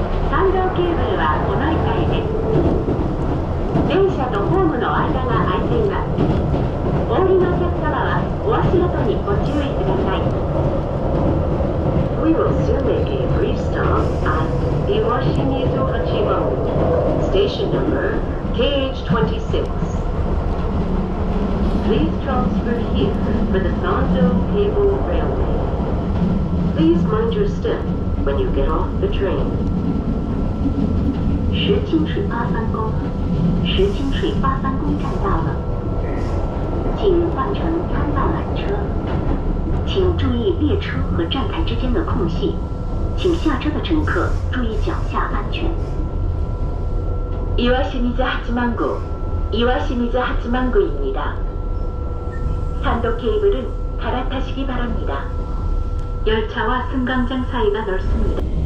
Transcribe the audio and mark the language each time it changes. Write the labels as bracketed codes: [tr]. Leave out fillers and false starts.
[ja] 三条ケーブルはお乗り換えです。電車とホームの間が空いています。お降りのお客様はお足元にご注意ください。 [en] We will soon make a brief stop at Iwashimi Tohachi Road. Station number KH26. Please transfer here for the Sando Cable Railway. Please mind your step when you get off the train. [zh] 石清水八幡宫，石清水八幡宫站到了，请换乘参道缆车。请注意列车和站台之间的空隙，请下车的乘客注意脚下安全。 [ko] 岩清水八幡号、岩清水八幡宮입니다. 산도 케이블은 갈아타시기 바랍니다. 열차와 승강장 사이가 넓습니다.